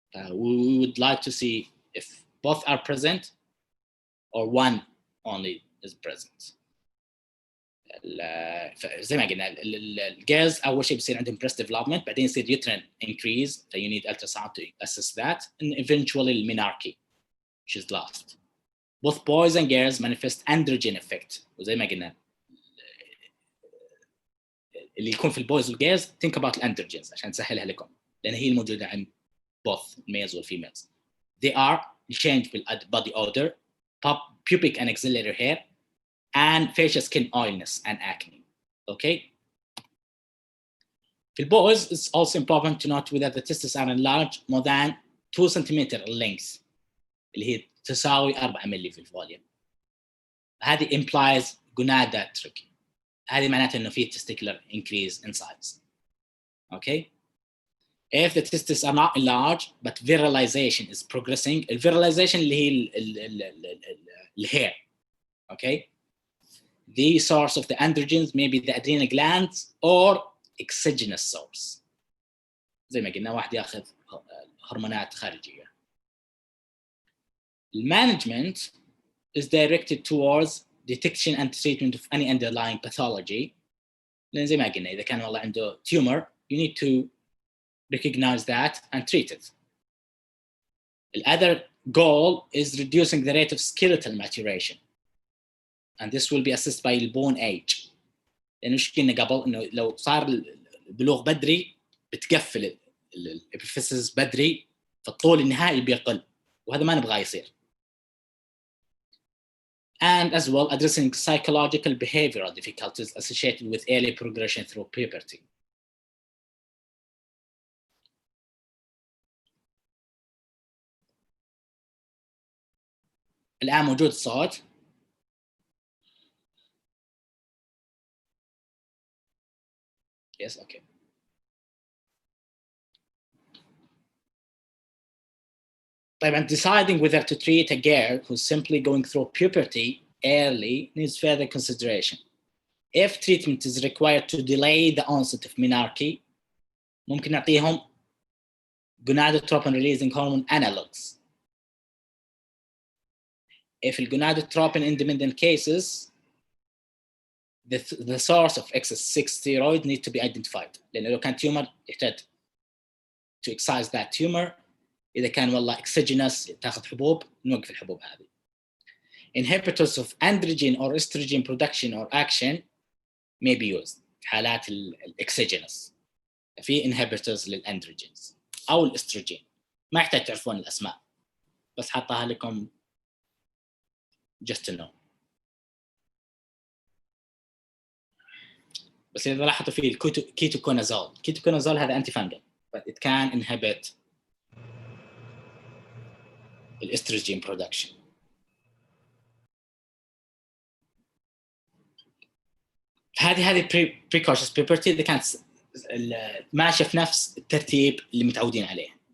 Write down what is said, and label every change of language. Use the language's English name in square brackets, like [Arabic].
[English] We would like to see if both are present or one only is present. [Arabic] زي ما قلنا الجيرلز اول شيء بيصير عندهم [English] breast development, [Arabic] بعدين يصير [English] uterine increase, so you need ultrasound to assess that, and eventually الmenarche, which is last. Both boys and girls manifest androgen effect, [Arabic] وزي ما قلنا اللي يكون في البويز والجيرلز [English] think about الandrogens [Arabic] عشان نسهلها لكم, لان هي الموجوده عند [English] both males and females. They are change body odor, pubic and axillary hair, and facial skin oiliness and acne. Okay. For boys, it's also important to note whether the testes are enlarged more than 2 centimeter length, [Arabic] اللي هي تساوي 4 ملي في الفوليوم. [English] هذه implies gonadotropin. [Arabic] هذه معناته إنه في [English] testicular increase in size. Okay. if the testes are not enlarged but virilization is progressing. [Arabic] الvirilization اللي هي الhair. [English] Okay, the source of the androgens may be the adrenal glands or exogenous source. [Arabic] زي ما قلنا واحد ياخذ هرمونات خارجيه. [English] Management is directed towards detection and treatment of any underlying pathology. [Arabic] لأن زي ما قلنا إذا كان والله عنده tumor, [English] you need to recognize that and treat it. The other goal is reducing the rate of skeletal maturation, and this will be assessed by bone age. [Arabic] لأنه إيش قلنا قبل إنه لو صار البلوغ بدري بتقفل الابيفيسز بدري فالطول النهائي بيقل وهذا ما نبغاه يصير. [English] And as well addressing psychological behavioral difficulties associated with early progression through puberty. [Arabic] الآن موجود الصوت. [English] Yes, okay. طيب, deciding whether to treat a girl who's simply going through puberty early needs further consideration. If treatment is required to delay the onset of menarche, [Arabic] ممكن نعطيهم [English] gonadotropin releasing hormone analogs. If the gonadotropin independent cases, the source of excess 6 steroid needs to be identified. [Arabic] لأنه لو كان tumor يحتاج [English] to excise that tumor. [Arabic] إذا كان والله exogenous تاخذ حبوب نوقف الحبوب هذه. [English] Inhibitors of androgen or estrogen production or action may be used [Arabic] في حالات [English] exogenous. [Arabic] في inhibitors للandrogens أو الاستروجين. ما يحتاج تعرفون الأسماء بس حطها لكم [English] just to know. [Arabic] بس إذا لاحظتوا فيه الكيتوكونازول هذا [English] anti fungal but it can inhibit [Arabic] الاستروجين production. هذه precocious puberty اللي كانت ماشيه في نفس الترتيب اللي متعودين عليه.